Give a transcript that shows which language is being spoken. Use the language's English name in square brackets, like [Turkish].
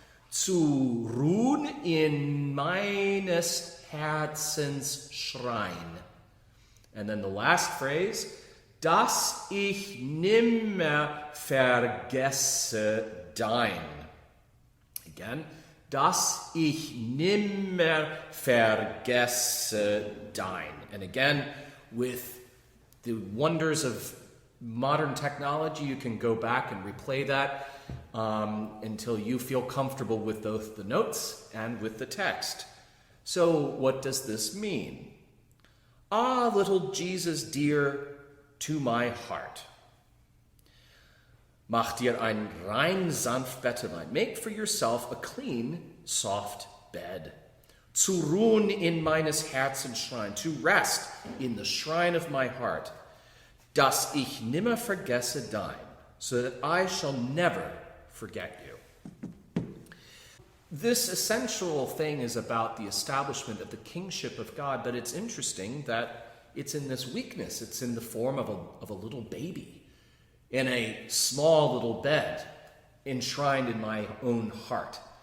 [German] Zu ruhen in meines Herzens Schrein. [English] And then the last phrase, [German] dass ich nimmer vergesse dein. [English] Again, [German] dass ich nimmer vergesse dein. [English] And again, with the wonders of modern technology, you can go back and replay that until you feel comfortable with both the notes and with the text. So what does this mean? Ah, little Jesus dear to my heart. [German] Mach dir ein rein sanft Bettlein. [English] Make for yourself a clean, soft bed. [German] Zu ruhen in meines Herzens Schrein. [English] To rest in the shrine of my heart. [German] Dass ich nimmer vergesse dein. [English] So that I shall never forget you. This essential thing is about the establishment of the kingship of God, but it's interesting that it's in this weakness. It's in the form of a little baby in a small little bed enshrined in my own heart.